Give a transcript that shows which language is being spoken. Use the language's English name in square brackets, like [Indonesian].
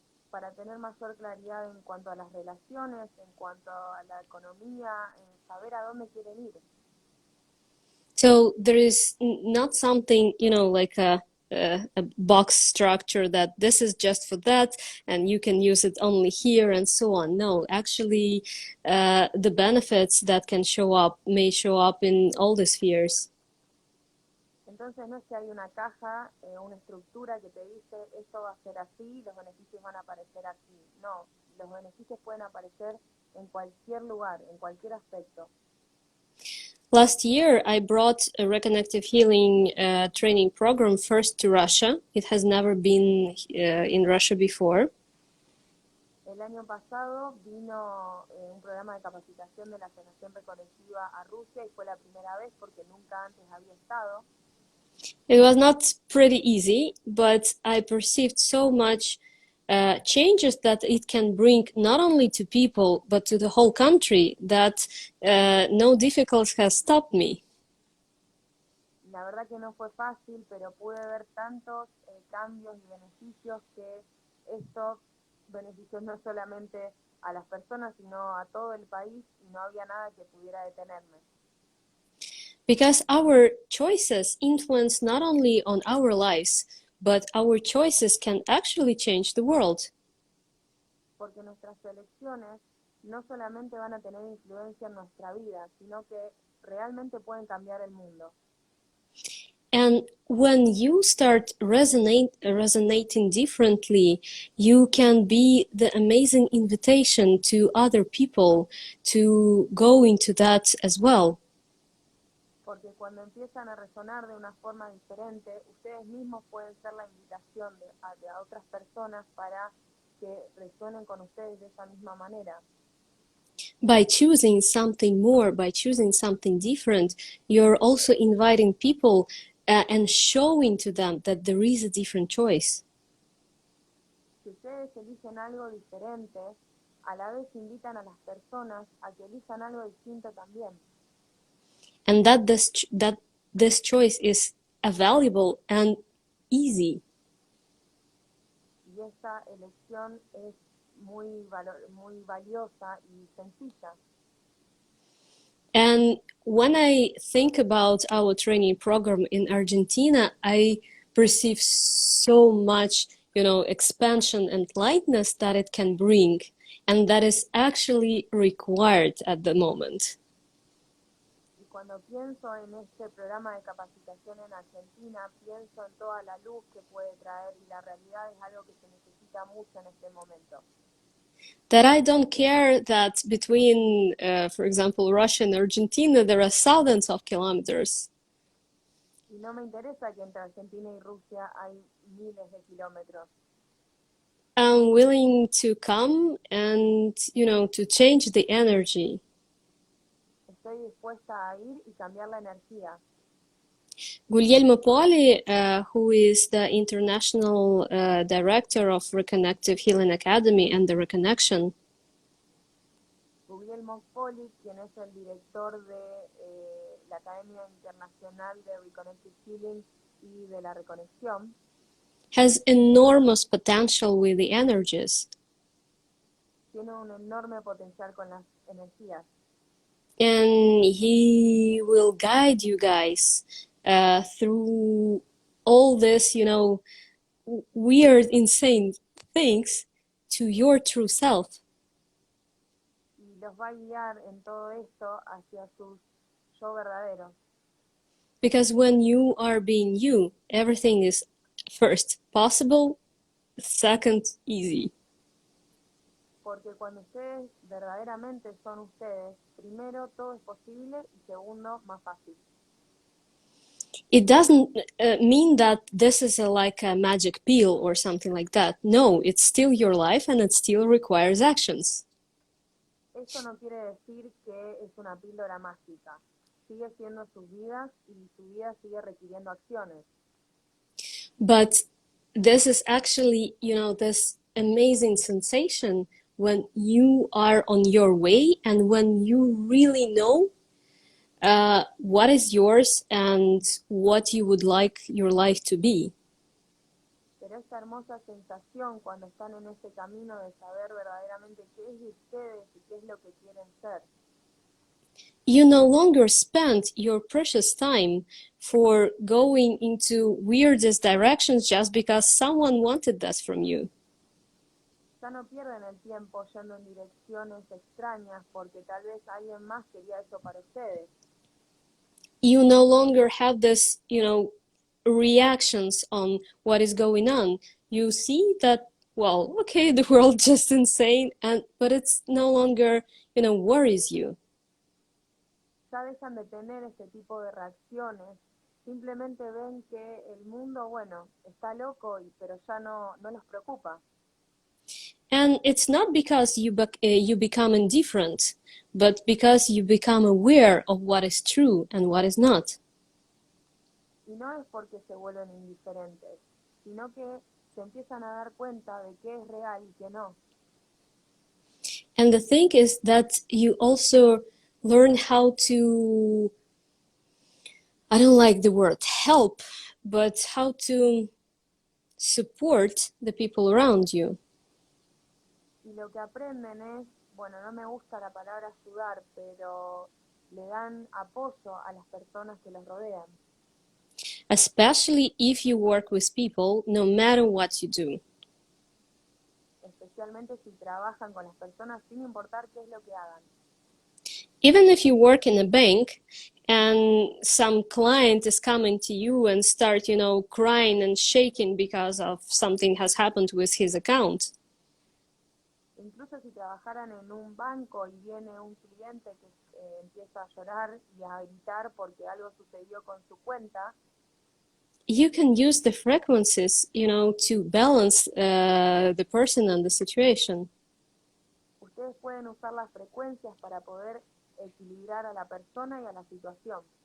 [Spanish] Para tener mayor claridad en cuanto a las relaciones, en cuanto a la economía, en saber a dónde quieren ir. [English] So there is not something, like a box structure that this is just for that and you can use it only here and so on. No, actually, the benefits that can show up may show up in all the spheres. [Spanish] Entonces no es que hay una caja, una estructura que te dice esto va a ser así, los beneficios van a aparecer aquí. No, los beneficios pueden aparecer en cualquier lugar, en cualquier aspecto. [English] Last year, I brought a Reconnective Healing training program first to Russia. It has never been in Russia before. [Spanish] El año pasado vino un programa de capacitación de la sanación reconexiva a Rusia y fue la primera vez porque nunca antes había estado. [English] It was not pretty easy, but I perceived so much changes that it can bring not only to people, but to the whole country that no difficulty has stopped me. [Spanish] La verdad que no fue fácil, pero pude ver tantos cambios y beneficios que estos beneficios no solamente a las personas, sino a todo el país, y no había nada que pudiera detenerme. [English] Because our choices influence not only on our lives, but our choices can actually change the world. [Spanish] Porque nuestras elecciones no solamente van a tener influencia en nuestra vida, sino que realmente pueden cambiar el mundo. [English] And when you start resonating differently, you can be the amazing invitation to other people to go into that as well. [Spanish] Porque cuando empiezan a resonar de una forma diferente, ustedes mismos pueden ser la invitación de otras personas para que resuenen con ustedes de esa misma manera. [English] By choosing something more, by choosing something different, you're also inviting people and showing to them that there is a different choice. [Spanish] Si ustedes eligen algo diferente, a la vez invitan a las personas a que elijan algo distinto también. [English] And that this choice is available and easy. [Spanish] Y esa elección es muy valiosa y sencilla. [English] And when I think about our training program in Argentina, I perceive so much, expansion and lightness that it can bring, and that is actually required at the moment. [Spanish] Y cuando pienso en este programa de capacitación en Argentina, pienso en toda la luz que puede traer, y la realidad es algo que se necesita mucho en este momento. [English] That I don't care that between, for example, Russia and Argentina, there are thousands of kilometers. [Spanish] Y no me interesa que entre Argentina y Rusia hay miles de kilómetros. [English] I'm willing to come and, to change the energy. [Spanish] Estoy dispuesta a ir y cambiar la energía. [English] Guglielmo Poli, who is the international director of Reconnective Healing Academy and the Reconection, [Spanish] Guglielmo Poli, quien es el director de la Academia Internacional de Reconnective Healing y de la Reconexión, [English] has enormous potential with the energies. [Spanish] tiene un enorme potencial con las energías. [English] And he will guide you guys through all this, weird, insane things to your true self. [Spanish] Y los va a guiar en todo esto hacia sus yo verdaderos. [English] Because when you are being you, everything is first possible, second easy. [Spanish] Porque cuando ustedes verdaderamente son ustedes, primero todo es posible y segundo más fácil. [English] It doesn't mean that this is like a magic pill or something like that. No, it's still your life and it still requires actions. [Spanish] Esto no quiere decir que es una píldora mágica. Sigue siendo sus vidas y su vida sigue requiriendo acciones. [English] But this is actually, this amazing sensation when you are on your way and when you really know what is yours and what you would like your life to be. [Spanish] Pero esta hermosa sensación cuando están en ese camino de saber verdaderamente qué es de ustedes y qué es lo que quieren ser. [English] You no longer spend your precious time for going into weirdest directions just because someone wanted that from you. [Spanish] Ya no pierden el tiempo yendo en direcciones extrañas porque tal vez alguien más quería eso para ustedes. [English] You no longer have this, reactions on what is going on. You see that, well, okay, the world just insane, but it's no longer, worries you. [Spanish] Ya dejan de tener este tipo de reacciones, simplemente ven que el mundo, bueno, está loco, pero ya no los preocupa. [English] And it's not because you become indifferent, but because you become aware of what is true and what is not. [Spanish] Y no es porque se vuelven indiferentes, sino que se empiezan a dar cuenta de qué es real y qué no. [English] And the thing is that you also learn how to, I don't like the word help, but how to support the people around you. [Spanish] Y lo que aprenden es, bueno, no me gusta la palabra ayudar, pero le dan apoyo a las personas que los rodean. [English] Especially if you work with people, no matter what you do. [Spanish] Especialmente si trabajan con las personas sin importar qué es lo que hagan. [English] Even if you work in a bank and some client is coming to you and start, crying and shaking because of something has happened with his account. [Spanish] Incluso si trabajaran en un banco y viene un cliente que empieza a llorar y a gritar porque algo sucedió con su cuenta, [English] you can use the frequencies, to balance the person and the situation. [Spanish] Ustedes pueden usar las frecuencias para poder equilibrar a la persona y a la situación.